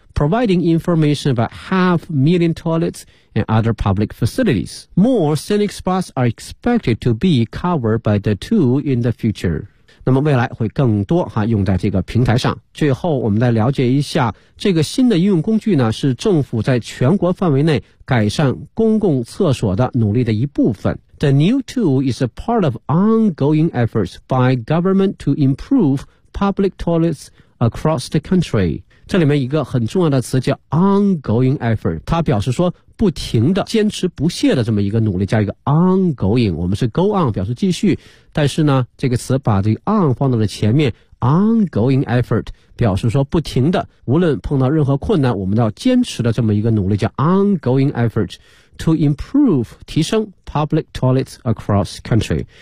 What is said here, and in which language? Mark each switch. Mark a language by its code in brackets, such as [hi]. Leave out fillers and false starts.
[en] Providing information about 500,000 toilets and other public facilities. More scenic spots are expected to be covered by the tool in the future. [zh] 那么未来会更多哈用在这个平台上。最后我们来了解一下这个新的应用工具呢是政府在全国范围内改善公共厕所的努力的一部分。 [en] The new tool is a part of ongoing efforts by government to improve public toilets across the country. [zh] 这里面一个很重要的词叫 ongoing effort， 它表示说不停的坚持不懈的这么一个努力，加一个 ongoing， 我们是 go on 表示继续，但是呢这个词把这个 on 放到了前面， ongoing effort 表示说不停的无论碰到任何困难我们要坚持的这么一个努力，叫 [en] ongoing effort to improve [zh] 提升 [en] public toilets across country。